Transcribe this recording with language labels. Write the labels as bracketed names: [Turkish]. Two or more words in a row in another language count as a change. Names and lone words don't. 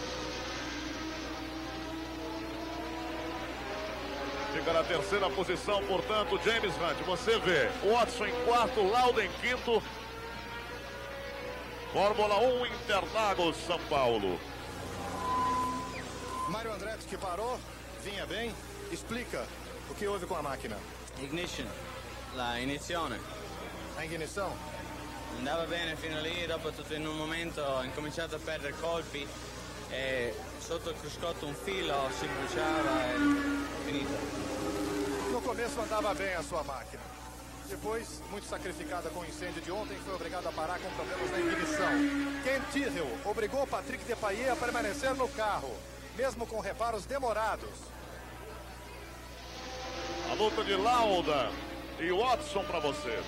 [Portuguese] Fica na terceira posição, portanto, James Hunt. Você vê, Watson em quarto, Lauda em quinto. Fórmula 1, Interlagos, São Paulo. Mário Andretti que parou, vinha bem. Explica o que houve com a máquina. [Italian] Ignition, la inizione. [Portuguese] A ignição? [Italian] Andava bene fino lì, dopo tutto in un momento ho incominciato a perdere colpi e sotto il cruscotto un filo si bruciava e finito. [Portuguese] No começo andava bem a sua máquina. Depois, muito sacrificada com o incêndio de ontem, foi obrigada a parar com problemas na ignição. Ken Tyrrell obrigou Patrick Depailler a permanecer no carro, mesmo com reparos demorados. A luta de Lauda e Watson para você.